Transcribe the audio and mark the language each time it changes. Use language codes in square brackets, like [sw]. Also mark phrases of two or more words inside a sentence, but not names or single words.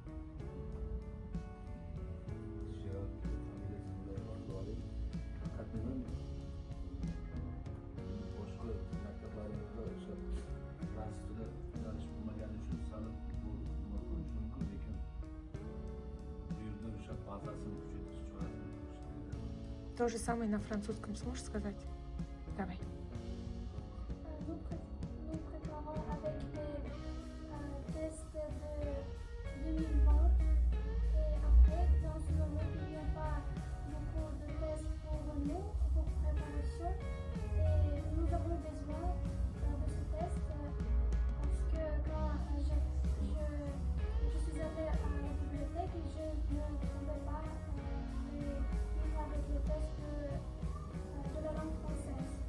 [uz] Boshqa maktablarimizda o'sha fransuz tili yo'nalish bo'lmagani uchun sal bo'lishi mumkin, lekin bu yerda o'sha bazasini kuchaytirish chorasini ko'rish. [ru] То же самое на французском сможешь сказать? Давай. [fr] Nous préparons avec les tests de 2020 et après, dans ce moment, il n'y a pas beaucoup de tests pour nous, pour préparation et nous avons besoin de ce test parce que quand je suis allée à la bibliothèque et je ne trouvais pas les livres avec les tests de la langue française.